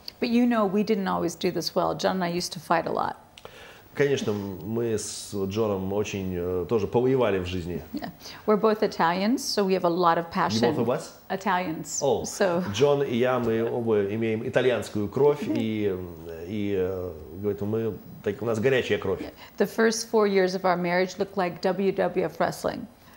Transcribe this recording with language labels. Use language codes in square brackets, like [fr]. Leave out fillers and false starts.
[en] But you know, we didn't always do this well. John and I used to fight a lot. [ru] Конечно, мы с Джоном очень тоже повоевали в жизни. [en] Yeah. We're both Italians, so we have a lot of passion. You both of us? Italians. Oh, so. [ru] Джон и я, мы оба имеем итальянскую кровь, и говорит, у нас горячая кровь. [en] The first 4 years of our marriage looked like WWF wrestling.